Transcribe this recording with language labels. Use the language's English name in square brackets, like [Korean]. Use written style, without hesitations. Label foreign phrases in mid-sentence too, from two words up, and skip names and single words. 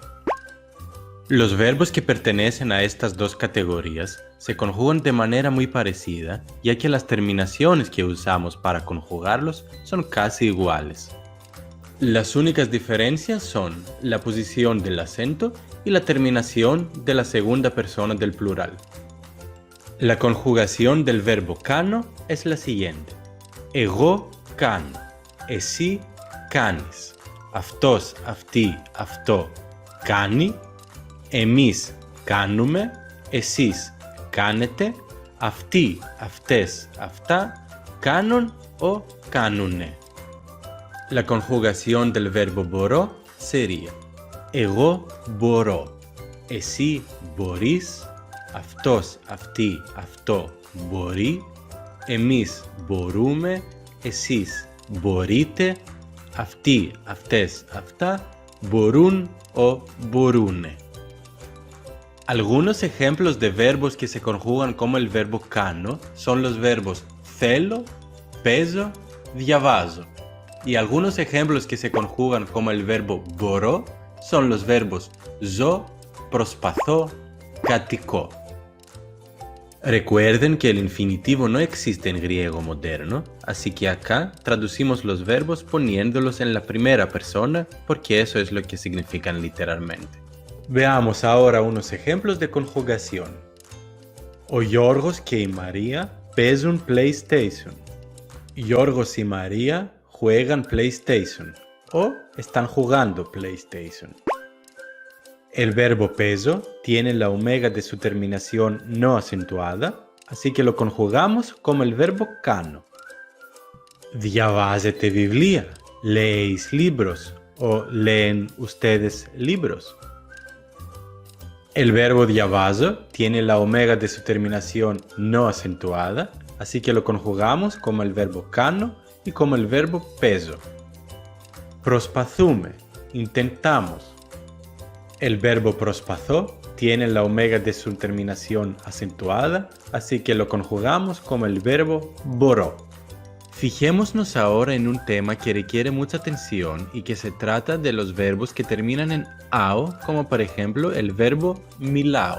[Spanish] Los verbos que pertenecen a estas dos categorías se conjugan de manera muy parecida, ya que las terminaciones que usamos para conjugarlos son casi iguales. Las únicas diferencias son la posición del acento y la terminación de la segunda persona del plural. La conjugación del verbo κάνω es la siguiente. [Greek] Εγώ κάνω, εσύ κάνεις, αυτός, αυτή, αυτό κάνει, εμείς κάνουμε, εσείς κάνετε, αυτοί, αυτές, αυτά κάνουν o κάνουνε. [Spanish] La conjugación del verbo μπορώ sería [Greek] εγώ μπορώ, εσύ μπορείς, αυτός, αυτή, αυτό μπορεί, εμείς μπορούμε, εσείς μπορείτε, αυτοί, αυτές, αυτά μπορούν [Spanish] o μπορούνε. Algunos ejemplos de verbos que se conjugan como el verbo κάνω son los verbos [Greek] θέλω, παίζω, διαβάζω. [Spanish] Y algunos ejemplos que se conjugan como el verbo μπορώ son los verbos [Greek] ζω, προσπαθώ, κατοικώ. [Spanish] Recuerden que el infinitivo no existe en griego moderno, así que acá traducimos los verbos poniéndolos en la primera persona porque eso es lo que significan literalmente. Veamos ahora unos ejemplos de conjugación. [Greek] Ο Γιώργος και η Μαρία παίζουν PlayStation. [Spanish] Γιώργος y María juegan PlayStation o están jugando PlayStation. El verbo παίζω tiene la omega de su terminación no acentuada, así que lo conjugamos como el verbo κάνω. [Greek] Διαβάζετε βιβλία, [Spanish] leéis libros o leen ustedes libros. El verbo διαβάζω tiene la omega de su terminación no acentuada, así que lo conjugamos como el verbo κάνω y como el verbo παίζω. [Greek] Προσπαθούμε, [Spanish] intentamos. El verbo προσπαθώ tiene la omega de su terminación acentuada, así que lo conjugamos como el verbo μπορώ. Fijémonos ahora en un tema que requiere mucha atención y que se trata de los verbos que terminan en ao, como por ejemplo el verbo μιλάω.